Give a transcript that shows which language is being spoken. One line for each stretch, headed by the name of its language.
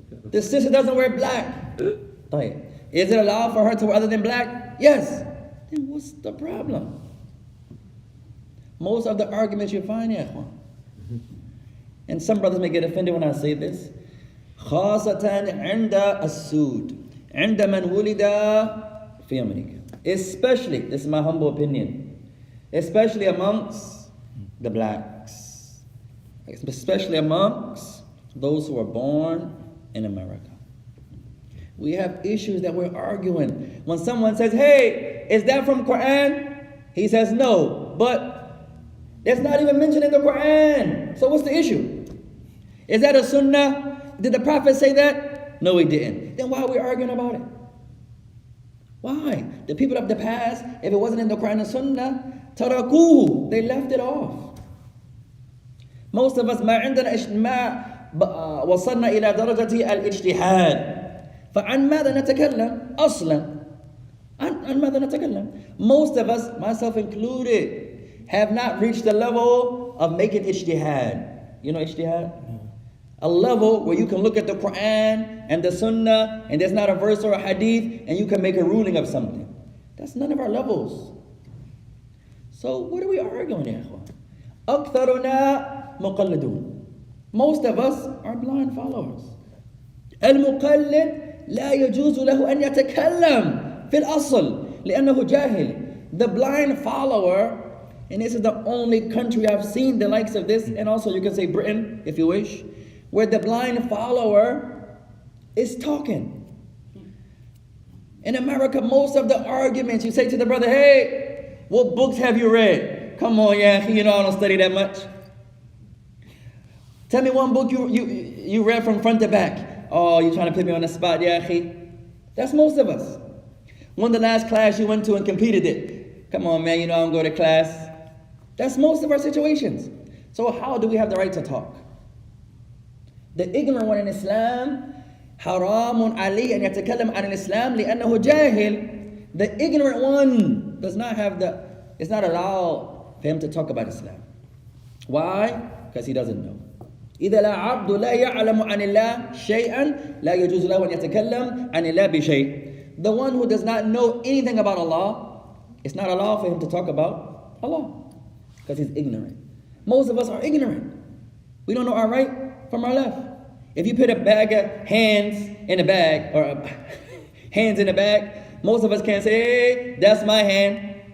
English: The sister doesn't wear black.
Arabic: طيب.
English: Is it allowed for her to wear other than black? Yes. Then what's the problem? Most of the arguments you find, ya ikhwan. And some brothers may get offended when I say this.
Arabic: خاصة عند السود عند من ولد في أمريكا.
English: Especially, this is my humble opinion, especially amongst the blacks, especially amongst those who are born in America. We have issues that we're arguing. When someone says, hey, is that from Quran? He says, no, but that's not even mentioned in the Quran. So what's the issue? Is that a sunnah? Did the Prophet say that? No, he didn't. Then why are we arguing about it? Why? The people of the past, if it wasn't in the Quran and Sunnah, tarakuhu, they left it off. Most of us
Arabic: ما وصلنا إلى درجة الاجتهاد. فعن ماذا نتكلم أصلا؟ عن ماذا نتكلم?
English: Most of us, myself included, have not reached the level of making ijtihad. You know ijtihad? A level where you can look at the Quran and the Sunnah and there's not a verse or a hadith and you can make a ruling of something. That's none of our levels. So what are we arguing here?
Arabic: أكثرنا مقلدون.
English: Most of us are blind followers.
Arabic: المقلد لا يجوز له أن يتكلم في الأصل لأنه جاهل.
English: The blind follower, and this is the only country I've seen the likes of this, and also you can say Britain if you wish, where the blind follower is talking. In America, most of the arguments, you say to the brother, hey, what books have you read? Come on, yeah, you know I don't study that much. Tell me one book you read from front to back. Oh, you're trying to put me on the spot, yeah, akhi. That's most of us. When the last class you went to and competed it? Come on, man, you know I don't go to class. That's most of our situations. So how do we have the right to talk? The ignorant one in Islam,
Arabic: حرام عليه أن يتكلم عن الإسلام لأنه جاهل.
English: The ignorant one does not have it's not allowed for him to talk about Islam. Why? Because he doesn't know.
Arabic: إذا لا عبد لا يعلم عن الله شيئا لا يجوز له أن يتكلم عن الله بشيء.
English: The one who does not know anything about Allah, it's not allowed for him to talk about Allah because he's ignorant. Most of us are ignorant. We don't know our right from our left. If you put a bag of hands in a bag, or hands in a bag, most of us can't say, hey, that's my hand.